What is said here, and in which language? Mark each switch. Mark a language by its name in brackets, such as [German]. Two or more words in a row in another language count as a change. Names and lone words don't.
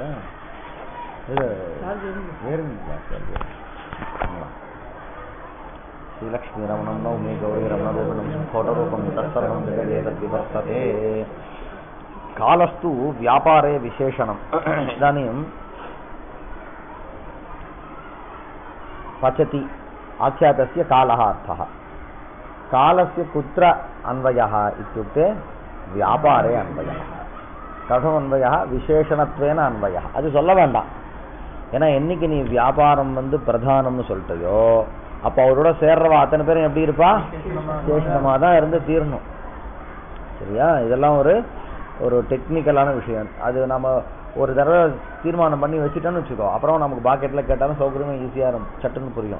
[Sanskrit] इदु श्रीलक्ष्मी रमणं नौमि गौरी रमणरूपणं स्फोटरूपं तत्सर्वं जगदेतद्विवर्तते. कालस्तु व्यापारे विशेषणम्. இதாनीं पचति आख्यातस्य कालः अर्थः. कालस्य कुत्र अन्वयः इत्युक्ते व्यापारे अन्वयः. कथम अन्वयः? विशेषणत्वेन अन्वयः. [Tamil] அது சொல்ல வேண்டாம். ஏன்னா என்னைக்கு நீ வியாபாரம் பிரதானம்னு சொல்லிட்டயோ அப்போ அவரோட சேர்றவா அத்தனை பேரும் எப்படி இருப்பா? விசேஷணமாக தான் இருந்து தீரணும். சரியா? இதெல்லாம் ஒரு டெக்னிக்கலான விஷயம். அது நம்ம ஒரு தடவை தீர்மானம் பண்ணி வச்சுட்டோன்னு வச்சுக்கோ, அப்புறம் நமக்கு பாக்கெட்ல கேட்டாலும் சௌகரியமா ஈஸியா இருக்கும், சட்டுன்னு புரியும்.